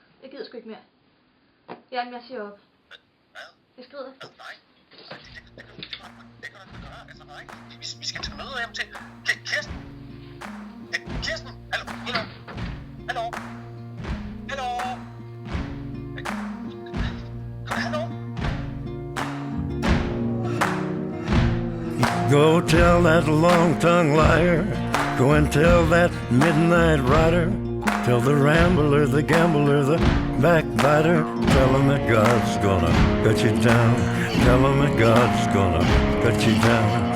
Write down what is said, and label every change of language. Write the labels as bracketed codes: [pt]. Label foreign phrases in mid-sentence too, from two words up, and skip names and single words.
[da] Jeg gider sgu ikke mere. Ja, men jeg siger op. Hvad? Jeg skrider. Nej. Det var Det kan du gøre. Altså, nej. Vi skal til møde hjem til Kirsten. Kirsten, hallo. Hallo. [en] Go tell that long-tongued liar. Go and tell that midnight rider. Tell the rambler, the gambler, the backbiter. Tell him that God's gonna cut you down. Tell him that God's gonna cut you down.